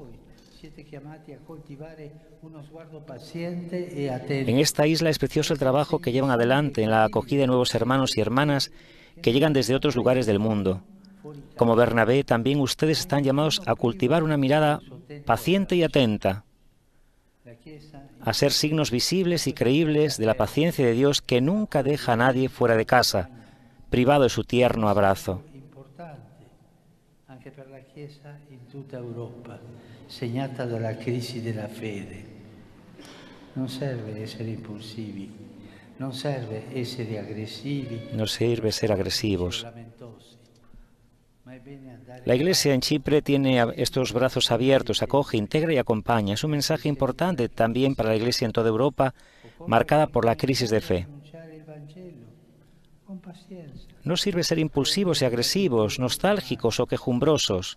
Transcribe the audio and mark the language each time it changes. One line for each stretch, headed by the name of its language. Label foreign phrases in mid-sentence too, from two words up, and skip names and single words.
Spanish: En esta isla es precioso el trabajo que llevan adelante en la acogida de nuevos hermanos y hermanas que llegan desde otros lugares del mundo. Como Bernabé, también ustedes están llamados a cultivar una mirada paciente y atenta, a ser signos visibles y creíbles de la paciencia de Dios que nunca deja a nadie fuera de casa, privado de su tierno abrazo.
Italian: Anche per la Chiesa in tutta Europa, segnata dalla crisi della fede. Non serve essere impulsivi, non serve essere aggressivi.
Spanish: No sirve ser agresivos. La Iglesia en Chipre tiene estos brazos abiertos, acoge, integra y acompaña. Es un mensaje importante también para la Iglesia en toda Europa, marcada por la crisis de fe. No sirve ser impulsivos y agresivos, nostálgicos o quejumbrosos.